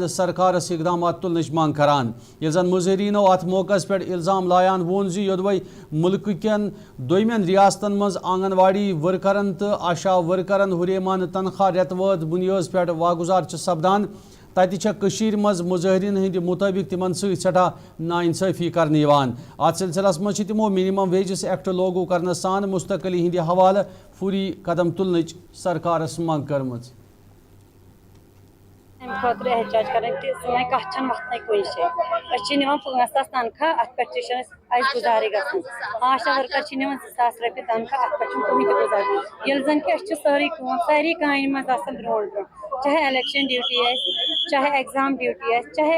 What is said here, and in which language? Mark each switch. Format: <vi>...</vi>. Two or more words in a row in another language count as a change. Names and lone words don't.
<ks>سرکارس اقدامات تلنچ مانگ کران یل زن مظاہرینو ات موقع پہ الزام لایان وون زی یودوے ملک کین دویمین ریاستن مز آنگن واڑی ورکرن تو آشا ورکرن ہریمان تنخواہ ریت واد بنیاد پہ واگزار سپدان تتہ مز مظاہرین ہند مطابق تمن سٹھا ناانصافی کرنے ات سلسلس مز تمو منیمم ویجز ایکٹ لاگو کرنے سان مستقلی ہند حوالہ فوری قدم تلنچ سرکارس منگ کرمز خاطر احتجاج کریں کہ سن کت وتن کن جائے 5,000 تنخواہ ات پہ گزارے گھن آشا ورکر نوان 2,000 رۄپیہِ تنخواہ ات پہ کٕہٕنۍ تہِ گزارے ییٚلہِ زن کہ ساری ساری کامہِ منٛز آسان برونٛٹھ برونٛٹھ چاہے</ks> <en>election duty</en> <ks>چاہے</ks> <en>exam duty</en> <ks>چاہے</ks>